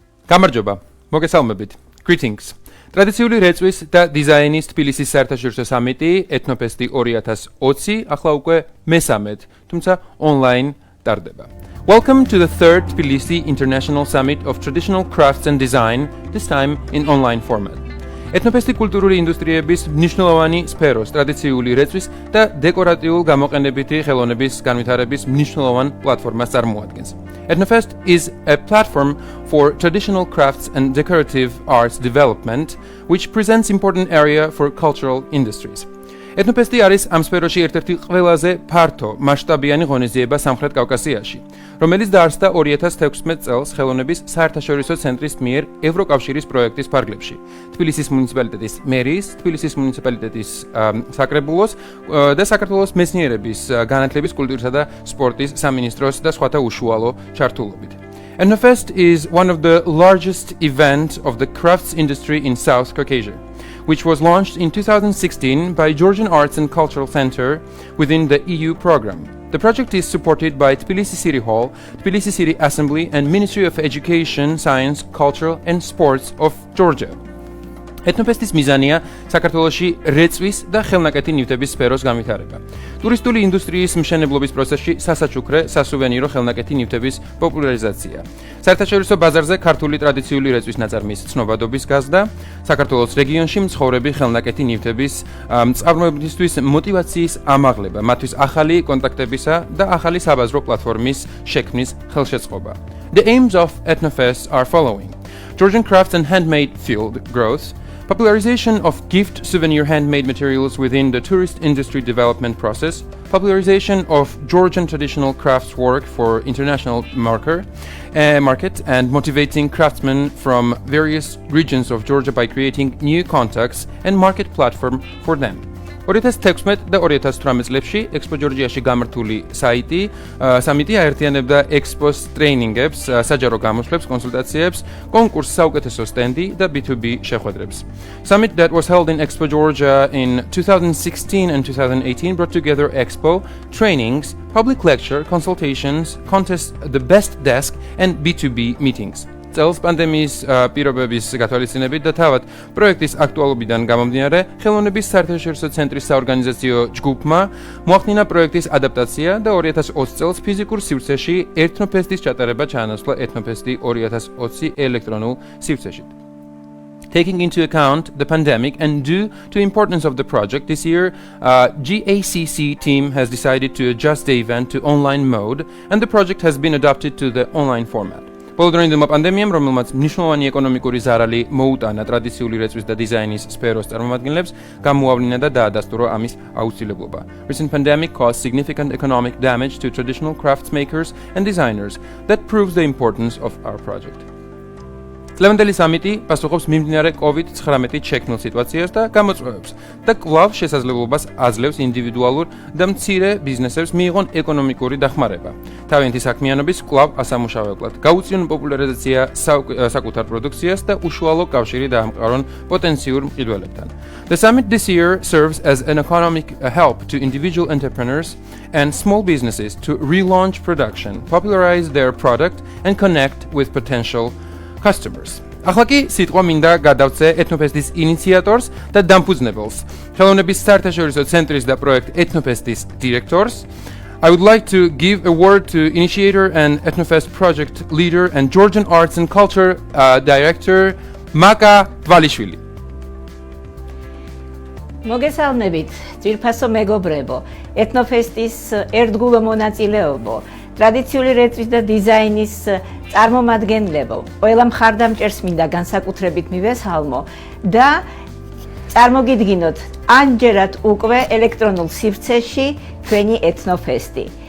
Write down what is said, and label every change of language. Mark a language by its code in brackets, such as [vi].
[ka] გამარჯობა, მოგესალმებით. [en] Greetings. [ka] ტრადიციული რეწვის და დიზაინის თბილისის საერთაშორისო სამიტი ეთნოფესტი 2020 ახლა უკვე მესამედ, თუმცა online ტარდება. [en] Welcome to the third Tbilisi International Summit of Traditional Crafts and Design, this time in online format. [ka] ეთნოფესტი კულტურული ინდუსტრიების მნიშვნელოვანი სფეროს, ტრადიციული რეწვის და დეკორატიულ-გამოყენებითი ხელოვნების განვითარების მნიშვნელოვან პლატფორმას წარმოადგენს. [en] ETHNOFEST is a platform for traditional crafts and decorative arts development, which presents important area for cultural industries. [ka] ეთნოფესტი არის ამ სფეროში ერთ-ერთი ყველაზე ფართო მასშტაბიანი ღონისძიება სამხრეთ კავკასიაში, რომელიც დაარსდა 2016 წელს ხელოვნების საერთაშორისო ცენტრის მიერ ევროკავშირის პროექტის ფარგლებში. თბილისის მუნიციპალიტეტის მერიის, თბილისის მუნიციპალიტეტის საკრებულოს და საქართველოს მეცნიერების, განათლების, კულტურისა და სპორტის სამინისტროს და სხვათა უშუალო ჩართულობით. [en] ETHNOFEST is one of the largest events of the crafts industry in South Caucasus, which was launched in 2016 by Georgian Arts and Cultural Center within the EU program. The project is supported by Tbilisi City Hall, Tbilisi City Assembly and Ministry of Education, Science, Culture and Sports of Georgia. [ka] ეთნოფესტის მიზანია საქართველოში რეწვის და ხელნაკეთი ნივთების სფეროს განვითარება. ტურისტული ინდუსტრიის მშენებლობის პროცესში სასაჩუქრე, სასუვენირო ხელნაკეთი ნივთების პოპულარიზაცია. საერთაშორისო ბაზარზე ქართული ტრადიციული რეწვის ნაწარმის ცნობადობის გაზრდა, საქართველოს რეგიონში მცხოვრები ხელნაკეთი ნივთების მწარმოებისთვის მოტივაციის ამაღლება, მათთვის ახალი კონტაქტებისა და ახალი საბაზრო პლატფორმის შექმნის ხელშეწყობა. [en] The aims of ETHNOFEST are following: Georgian crafts and handmade field growth, popularization of gift souvenir handmade materials within the tourist industry development process, popularization of Georgian traditional crafts work for international market, and motivating craftsmen from various regions of Georgia by creating new contacts and market platform for them. [ka] 2016 და 2018 წლებში ექსპო ჯორჯიაში გამართული სამიტი აერთიანებდა ექსპოს ტრეინინგებს, საჯარო გამოსვლებს, კონსულტაციებს, კონკურსს საუკეთესო სტენდი და B2B შეხვედრებს. [en] Summit that was held in Expo Georgia in 2016 and 2018 brought together expo, trainings, public lecture, consultations, contests, the best desk and B2B meetings. [ka] წელს პანდემიის პირობების გათვალისწინებით და თავად პროექტის აქტუალობიდან გამომდინარე, ხელოვნების საერთაშორისო ცენტრის საორგანიზაციო ჯგუფმა მოახდინა პროექტის ადაპტაცია და 2020 წელს ფიზიკურ სივრცეში ეთნოფესტის ჩატარება ჩაანაცვლა ეთნოფესტი 2020 ელექტრონულ სივრცეში. [en] Taking into account the pandemic and due to the importance of the project this year, GACC team has decided to adjust the event to online mode and the project has been adapted to the online format. [ka] Polodroindelმა პანდემიამ, რომელმაც მნიშვნელოვანი ეკონომიკური ზარალი მოუტანა ტრადიციული რეწვის და დიზაინის სფეროს წარმომადგენლებს, გამოავლინა და დაადასტურა ამის აუცილებლობა. [en] Recent pandemic caused significant economic damage to traditional crafts makers and designers. That proves the importance of our project. [ka] Ლევანდელი სამიტი პასუხობს მიმდინარე COVID-19 შექმნილ სიტუაციას და გამოწვევებს და კვლავ შესაძლებლობას აძლევს ინდივიდუალურ და მცირე ბიზნესებს მიიღონ ეკონომიკური დახმარება. თავიანთი საქმიანობის კვლავ ასამუშავებლად, გაუწიონ პოპულარიზაცია საკუთარ პროდუქციას და უშუალო კავშირი დაამყარონ პოტენციურ მყიდველებთან. [en] The summit this year serves as an economic help to individual entrepreneurs and small businesses to relaunch production, popularize their product and connect with potential customers. [ka] ახლა კი სიტყვა მინდა გადავწე ეთნოფესტის ინიციატორს და დამფუძნებელს, ხელოვნების საერთაშორისო ცენტრის და პროექტ ეთნოფესტის დირექტორს. [en] I would like to give a word to initiator and ETHNOFEST project leader and Georgian Arts and Culture director Maka Tvalishvili. [ka] მოგესალმებით, ძვირფასო მეგობრებო, ეთნოფესტის ერთგულო მონაწილეობო, ტრადიციული რეწვის და დიზაინის წარმომადგენლებო, ყველა მხარდამჭერს მინდა განსაკუთრებით მივესალმო და წარმოგიდგინოთ ამჯერად უკვე ელექტრონულ სივრცეში ჩვენი ეთნოფესტი.